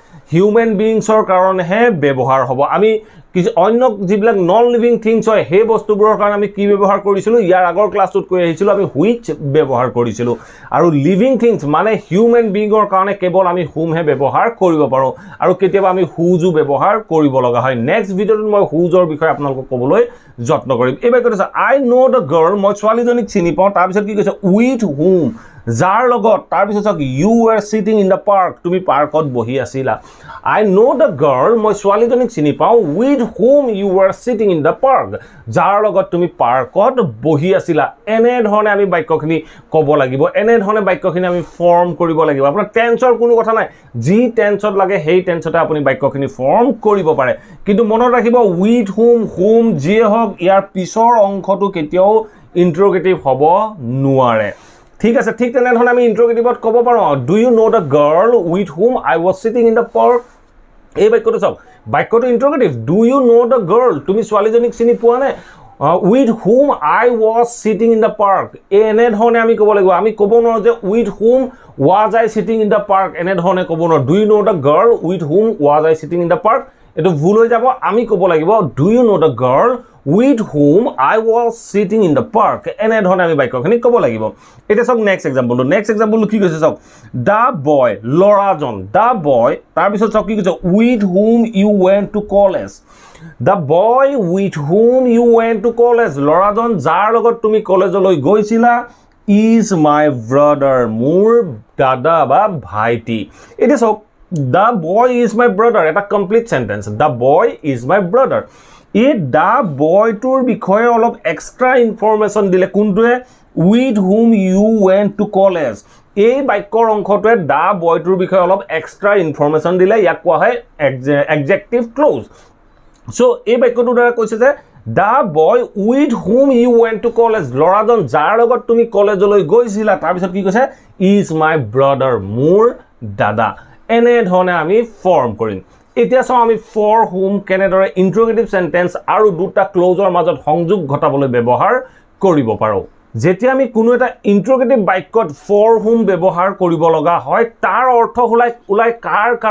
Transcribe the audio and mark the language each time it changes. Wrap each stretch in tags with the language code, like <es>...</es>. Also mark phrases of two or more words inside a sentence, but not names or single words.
<en>human beingsৰ</en> <as>কাৰণেহে ব্যৱহাৰ হ'ব আমি কিছু অন্য যিবিলাক</as> <en>non living things</en> <as>হয় সেই বস্তুবোৰৰ কাৰণে আমি কি ব্যৱহাৰ কৰিছিলোঁ ইয়াৰ আগৰ ক্লাছটোত কৈ আহিছিলোঁ আমি হুইচ ব্যৱহাৰ কৰিছিলোঁ আৰু</as> <en>living things</en> <as>মানে</as> <en>human beingৰ</en> <as>কাৰণে কেৱল আমি হুমহে ব্যৱহাৰ কৰিব পাৰোঁ আৰু কেতিয়াবা আমি হুজো ব্যৱহাৰ কৰিব লগা হয়</as> <en>next videoটোত</en> <as>মই হুজৰ বিষয়ে আপোনালোকক ক'বলৈ যত্ন কৰিম এইবাৰ কৈছে</as> <en>I know the girl</en> <as>মই ছোৱালীজনীক চিনি পাওঁ তাৰপিছত কি কৈছে</as> <en>with whom</en> <as>যাৰ লগত তাৰপিছত চাওক</as> <en>you are sitting in the park</en> <as>তুমি পাৰ্কত বহি আছিলা</as> <en>I know the girl</en> <as>মই ছোৱালীজনীক চিনি পাওঁ</as> <en>with whom you are sitting in the park</en> <as>যাৰ লগত তুমি পাৰ্কত বহি আছিলা এনেধৰণে আমি বাক্যখিনি ক'ব লাগিব এনেধৰণে বাক্যখিনি আমি ফৰ্ম কৰিব লাগিব আপোনাৰ টেন্সৰ কোনো কথা নাই যি টেন্সত লাগে সেই টেন্সতে আপুনি বাক্যখিনি ফৰ্ম কৰিব পাৰে কিন্তু মনত ৰাখিব</as> <en>with whom</en> <as>যিয়ে হওক ইয়াৰ পিছৰ অংশটো কেতিয়াও ইন্টাৰোগেটিভ হ'ব নোৱাৰে ঠিক আছে ঠিক তেনেধৰণে আমি ইন্টাৰোগেটিভত ক'ব পাৰোঁ</as> <en>do you know the girl with whom I was sitting in the park</en> <as>এই বাক্যটো চাওক বাক্যটো ইন্টাৰোগেটিভ</as> <en>do you know the girl</en> <as>তুমি ছোৱালীজনীক চিনি পোৱা নে</as> <en>with whom I was sitting in the park</en> <as>এনেধৰণে আমি ক'ব লাগিব আমি ক'ব নোৱাৰোঁ যে</as> <en>with whom was I sitting in the park</en> <as>এনেধৰণে ক'ব নোৱাৰোঁ</as> <en>do you know the girl with whom was I sitting in the park</en> <as>এইটো ভুল হৈ যাব আমি ক'ব লাগিব</as> <en>do you know the girl with whom I was sitting in the park</en> <as>এনেধৰণে আমি বাক্যখিনি ক'ব লাগিব এটা সব</as> <en>next example</en> <as>কি কৈছে সব</as> <en>the boy</en> <as>লৰাজন</as> <en>the boy</en> <as>তাৰ পিছত সব কি কৈছে</as> <en>with whom you went to college the boy with whom you went to college</en> <as>লৰাজন যাৰ লগত তুমি কলেজলৈ গৈছিলা</as> <en>is my brother</en> <as>মোৰ দাদা বা ভাইটি এটা সব</as> <en>the boy is my brother</en> <as>এটা</as> <en>complete sentence the boy is my brother</en> <as>এই</as> <en>the boyটোৰ</en> <as>বিষয়ে অলপ</as> <en>extra information</en> <as>দিলে কোনটোৱে</as> <en>with whom you went to college</en> <as>এই বাক্যৰ অংশটোৱে</as> <en>the boyটোৰ</en> <as>বিষয়ে অলপ</as> <en>extra information</en> <as>দিলে ইয়াক কোৱা হয়</as> <en>adjective clause</en> <as>চ' এই বাক্যটোৰ দ্বাৰা কৈছে যে</as> <en>the boy with whom you went to college</en> <as>ল'ৰাজন যাৰ লগত তুমি কলেজলৈ গৈছিলা তাৰপিছত কি কৈছে</as> <en>is my brother</en> <as>মোৰ দাদা এনেধৰণে আমি ফৰ্ম কৰিম এতিয়া চাওঁ আমি</as> <en>for whom</en> <as>কেনেদৰে</as> <en>interrogative sentence</en> <as>আৰু দুটা ক্লজৰ মাজত সংযোগ ঘটাবলৈ ব্যৱহাৰ কৰিব পাৰোঁ যেতিয়া আমি কোনো এটা ইন্টাৰোগেটিভ বাক্যত</as> <en>for whom</en> <as>ব্যৱহাৰ কৰিব লগা হয় তাৰ অৰ্থ ওলাই কাৰ</as>